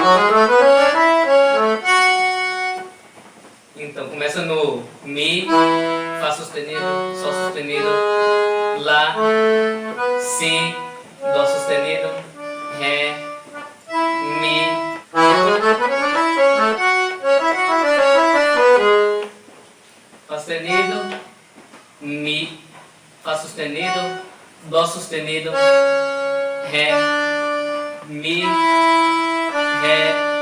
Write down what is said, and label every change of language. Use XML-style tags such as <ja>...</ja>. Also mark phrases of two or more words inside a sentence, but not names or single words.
<pt>Então começa no Mi, Fá sustenido, Sol sustenido, Lá, Si, Dó sustenido, Ré, Mi. Fá sustenido, Mi, Fá sustenido, Dó sustenido, Ré, Mi, Ré,</pt>